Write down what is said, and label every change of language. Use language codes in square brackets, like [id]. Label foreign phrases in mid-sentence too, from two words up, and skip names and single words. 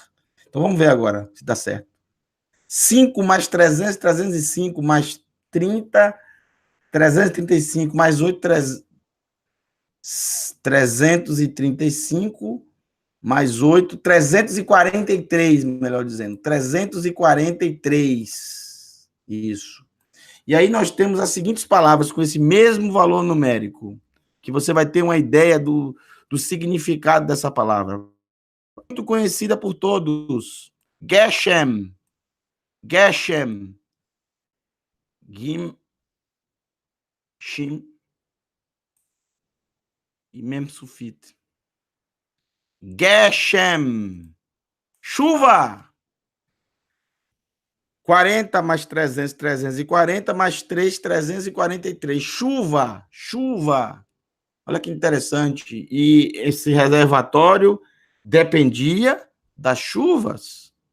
[pt] Então vamos ver agora se dá certo. 5 mais 300, 305, mais 30, 335, mais 8, 335, mais 8, 343, melhor dizendo. 343. Isso. E aí nós temos as seguintes palavras com esse mesmo valor numérico, que você vai ter uma ideia do significado dessa palavra. Muito conhecida por todos. [he] Geshem. Geshem. Gim. Shin. E Mem Sufit. Geshem. [pt] Chuva. 40 mais 300, 340, mais 3, 343. Chuva, chuva. Olha que interessante. E esse reservatório dependia das chuvas.